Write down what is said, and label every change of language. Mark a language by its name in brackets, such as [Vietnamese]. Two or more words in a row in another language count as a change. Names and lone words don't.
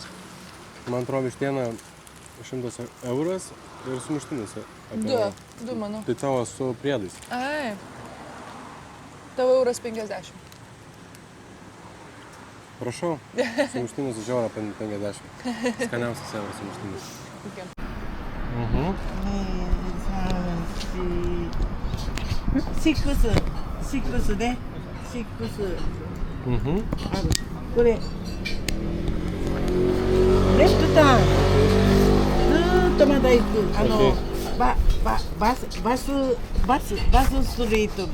[Lithuanian] Man atrodo, vištiena 100 euras ir sumuštinis. Du, manau. Tai tavo su priedais. Ai. Tavo €1,50. Prašau, sumuštinis už €1,50. Skaniausias euras sumuštinis. Okay. [Japanese] 6ね。ある。これ。レフトターン。ずーっとまだ行く。バスストリート。